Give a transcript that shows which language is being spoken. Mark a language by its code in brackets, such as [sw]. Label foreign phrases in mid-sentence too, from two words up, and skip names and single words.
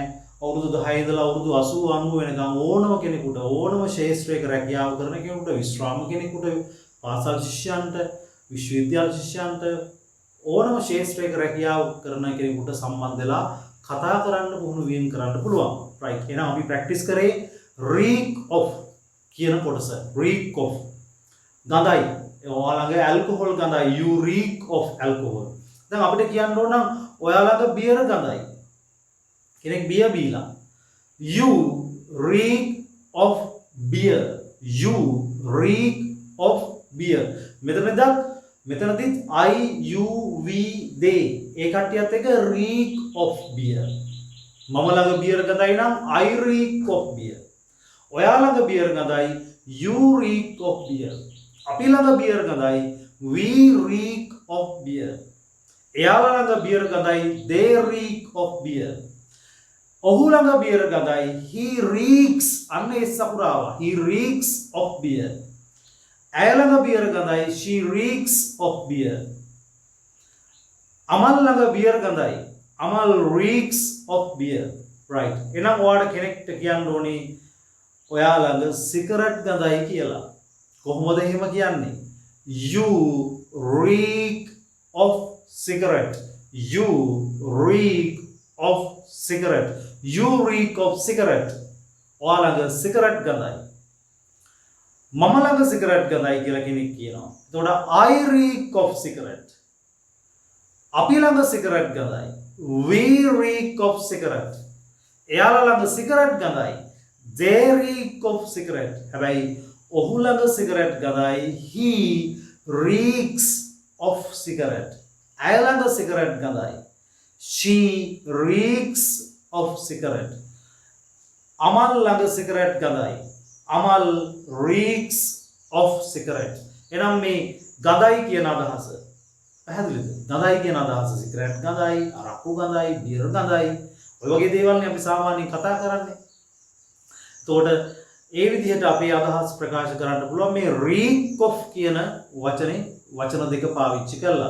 [si] අවුරුදු 10 ඉඳලා අවුරුදු 80 90 වෙනකම් ඕනම කෙනෙකුට ඕනම ශාස්ත්‍රයක රැකියාව කරන කෙනෙකුට විශ්‍රාම කෙනෙකුට පාසල් ශිෂ්‍යයන්ට විශ්වවිද්‍යාල ශිෂ්‍යයන්ට ඕනම ශාස්ත්‍රයක රැකියාව කරන කෙනෙකුට සම්බන්ධ වෙලා කතා කරන්න පුහුණු වීම කරන්න පුළුවන්. right එහෙනම් අපි ප්‍රැක්ටිස් කරේ [en] reek of [si] කියන කොටස. [en] reek of [si] ගඳයි. ඔයාලගේ ඇල්කොහොල් ගඳයි. [en] you reek of alcohol. [si] දැන් අපිට කියන්න ඕන නම් ඔයාලගේ බියර් ගඳයි. කෙනෙක් බියර් බීලා. [en] you reek of beer. you reek of beer. [si] මෙතනදිත් [en] I U V they [si] ඒ කට්ටියත් එක [en] reek of beer. [si] මම ළඟ බියර් ගඳයි නම් [en] I reek of beer. [si] ඔයා ළඟ බියර් ගඳයි [en] you reek of beer. [si] අපි ළඟ බියර් ගඳයි [en] we reek of beer. [si] එයාලා ළඟ බියර් ගඳයි [en] they reek of beer. [si] ඔහු ළඟ බියර් ගඳයි [en] he reeks [si] අන්න ඒ සපුරාවා [en] he reeks of beer. [si] ඇය ළඟ බියර් ගඳයි [en] she reeks of beer. [si] අමල් ළඟ බියර් ගඳයි අමල් [en] reeks of beer. [si] right එහෙනම් ඔයාලට කෙනෙක්ට කියන්න ඕනේ ඔයා ළඟ සිගරට් ගඳයි කියලා. කොහොමද එහෙම කියන්නේ? [en] you reek of cigarette. you reek of cigarette. you reek of cigarette. [si] ඔයා ළඟ සිගරට් ගඳයි. මම ළඟ සිගරට් ගඳයි කියලා කෙනෙක් කියනවා. එතකොට [en] I reek of cigarette. [si] අපි ළඟ සිගරට් ගඳයි. [en] we reek of cigarette. [si] එයාලා ළඟ සිගරට් ගඳයි. [en] they reek of cigarette. [si] හැබැයි ඔහු ළඟ සිගරට් ගඳයි [en] he reeks of cigarette. [si] ඇය ළඟ සිගරට් ගඳයි [en] she reeks of cigarette. [si] අමල් ළඟ සිගරට් ගඳයි අමල් [en] reeks of cigarette. [si] එනම් මේ ගඳයි කියන අදහස පැහැදිලිද? ගඳයි කියන අදහස සිගරට් ගඳයි, අරක්කු ගඳයි, බියර් ගඳයි. ඔය වගේ දේවල් නේ අපි සාමාන්‍යයෙන් කතා කරන්නේ. එතකොට ඒ විදිහට අපේ අදහස් ප්‍රකාශ කරන්න පුළුවන් මේ [en] reek of [si] කියන වචන දෙක පාවිච්චි කරලා.